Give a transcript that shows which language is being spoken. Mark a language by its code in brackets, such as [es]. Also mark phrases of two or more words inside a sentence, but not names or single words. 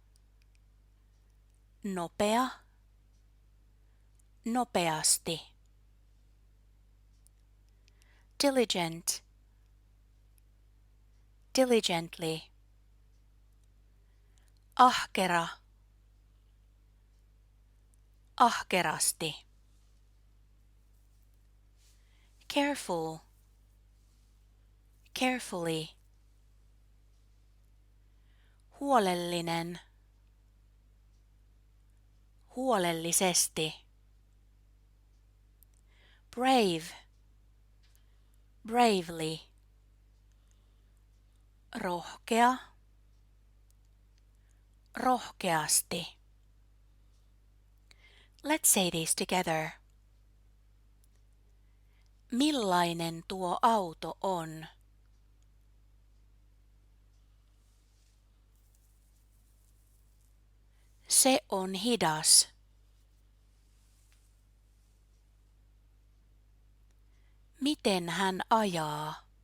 [fi] Nopea, nopeasti. [en] Diligent, diligently. [fi] Ahkera, ahkerasti. [en] Careful, carefully. [fi] Huolellinen, huolellisesti. [en] Brave, bravely. [fi] Rohkea, rohkeasti. [en] Let's say these together. [fi] Millainen tuo auto on? Se on hidas. Miten hän ajaa?